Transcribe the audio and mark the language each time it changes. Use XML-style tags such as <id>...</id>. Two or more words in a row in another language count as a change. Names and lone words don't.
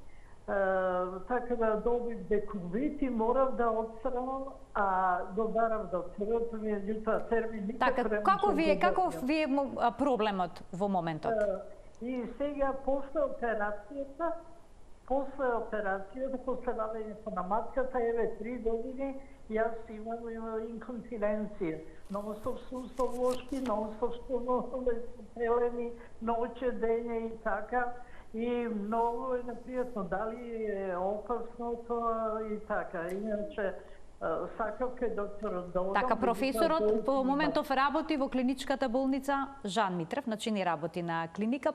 <mk>Така да добив декувит и морав да отстранам, а го барав докторот, меѓутоа термин никак Така, каков ви е проблемот во моментот? И сега после операцијата, после вадењето на матката, еве 3 години, јас имам инконтиненција. Non-stop сусовлошки, non-stop пелени, ноќе, дење и така. И многу е непријатно, дали е опасно тоа и така. Иначе, сакав кај докторот да одам. Така, професорот во моментов работи во клиничката болница Жан Митрев, значи не работи на клиника.</mk>